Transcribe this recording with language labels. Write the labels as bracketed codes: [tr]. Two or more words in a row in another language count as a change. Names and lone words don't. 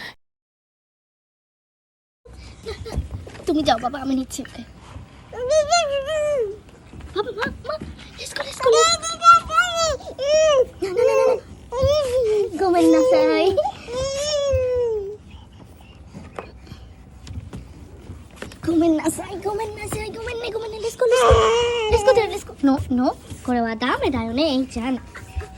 [bn] তুমি যাও বাবা, আমি নিচ্ছি ওকে। বাবা মা মা [en] Let's go let's go. [ja] ごめんなさい、ごめんなさい、ごめんなさい、ごめんねごめんね。 [en] Let's go let's go let's go let's go [ja] লেটস গো。 [en] No no、 [ja] これはダメだよね、いいじゃん。